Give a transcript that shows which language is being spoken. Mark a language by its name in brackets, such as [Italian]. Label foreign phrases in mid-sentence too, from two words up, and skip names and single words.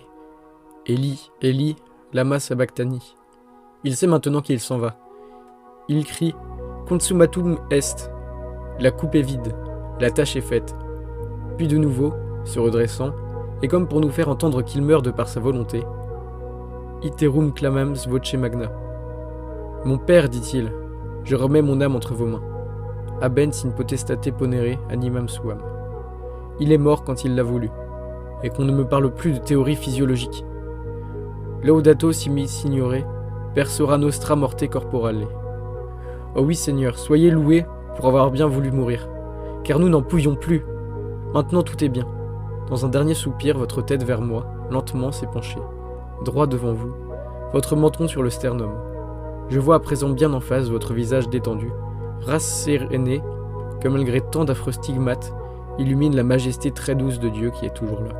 [Aramaic] Élie, Élie, lama sabachthani. [French] Il sait maintenant qu'il s'en va. Il crie [Latin] Consummatum est. [French] La coupe est vide, la tâche est faite. Puis de nouveau, se redressant, et comme pour nous faire entendre qu'il meurt de par sa volonté, [Latin] Iterum clamams voce magna. [French] Mon père, dit-il, je remets mon âme entre vos mains. [Latin] Abens in potestate ponere animam suam. [French] Il est mort quand il l'a voulu, et qu'on ne me parle plus de théorie physiologique. [Italian] Laudato simi signore, per sora nostra morte corporale. [French] Oh oui, Seigneur, soyez loués pour avoir bien voulu mourir, car nous n'en pouvions plus. Maintenant tout est bien. Dans un dernier soupir, votre tête vers moi, lentement s'est penchée, droit devant vous, votre menton sur le sternum. Je vois à présent bien en face votre visage détendu, rasséréné, que malgré tant d'affreux stigmates, illumine la majesté très douce de Dieu qui est toujours là.